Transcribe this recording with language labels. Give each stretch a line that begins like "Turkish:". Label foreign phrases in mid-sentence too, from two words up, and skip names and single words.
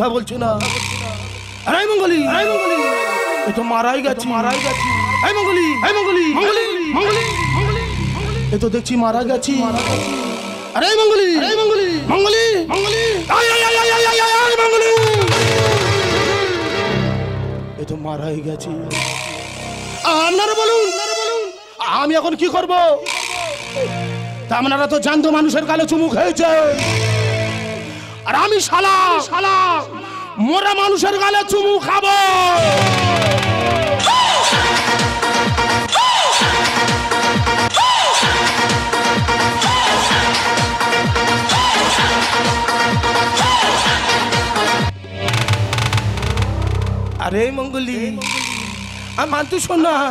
Bangla: বলছে না আরে মঙ্গলি এ তো মারাই গেছে এই মঙ্গলি মঙ্গলি মঙ্গলি এ তো দেখি মারা গেছে আরে মঙ্গলি মঙ্গলি মঙ্গলি আয় মঙ্গলি এ তো মারাই গেছে আপনারা বলুন আমি এখন কি করব আপনারা তো জানতো মানুষের গালে চুমু খেয়েছে আর আমি শালা মোরা মানুষের গালে চুমু খাবো আরে মঙ্গলি আমার তো শোনা